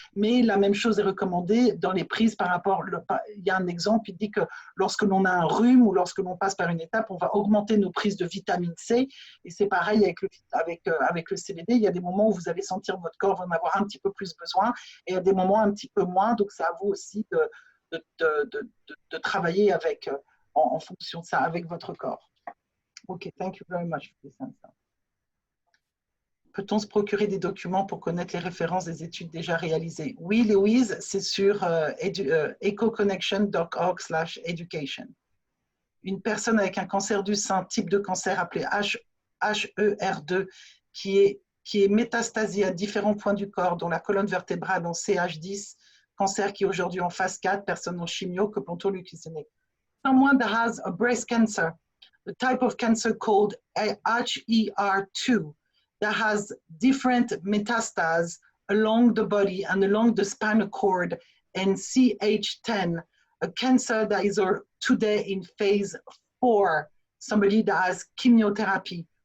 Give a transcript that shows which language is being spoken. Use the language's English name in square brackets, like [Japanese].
[French] Mais la même chose est recommandée dans les prises par rapport... Il y a un exemple, il dit que lorsque l'on a un rhume ou lorsque l'on passe par une étape, on va augmenter nos prises de vitamine C. Et c'est pareil avec le CBD. Il y a des moments où vous allez sentir votre corps en avoir un petit peu plus besoin et il y a des moments un petit peu moins. Donc, c'est à vous aussi de travailler avec en fonction de ça avec votre corps. [English] Ok, thank you very much for this answer. [French] Peut-on se procurer des documents pour connaître les références des études déjà réalisées? Oui, Louise, c'est sur ecoconnection.org/education. Une personne avec un cancer du sein, type de cancer appelé HER2, qui est métastasie à différents points du corps, dont la colonne vertébrale en CH10, cancer qui est aujourd'hui en phase 4, personne en chimio, que peut-on lui cuisiner? [English] Someone that has a breast cancer, the type of cancer called HER2, that has different metastases along the body and along the spinal cord, and CH10, a cancer that is today in phase 4, somebody that has chemotherapy.